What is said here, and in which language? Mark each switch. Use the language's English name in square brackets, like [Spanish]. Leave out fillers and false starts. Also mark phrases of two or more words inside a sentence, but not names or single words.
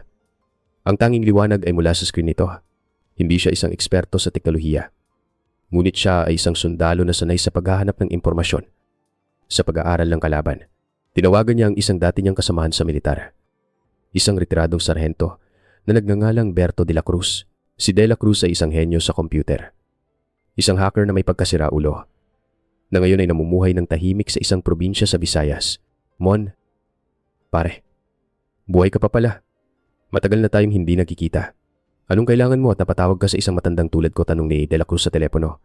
[Filipino] Ang tanging liwanag ay mula sa screen nito. Hindi siya isang eksperto sa teknolohiya. Ngunit siya ay isang sundalo na sanay sa paghahanap ng impormasyon. Sa pag-aaral ng kalaban, tinawagan niya ang isang dati niyang kasamahan sa militar. Isang retiradong sarhento na nagngangalang Berto de la Cruz. Si de la Cruz ay isang henyo sa computer. Isang hacker na may pagkasiraulo, na ngayon ay namumuhay ng tahimik sa isang probinsya sa Visayas. Mon, pare, buhay ka pa pala. Matagal na tayong hindi nagkikita. Anong kailangan mo at napatawag ka sa isang matandang tulad ko, tanong ni De La Cruz sa telepono.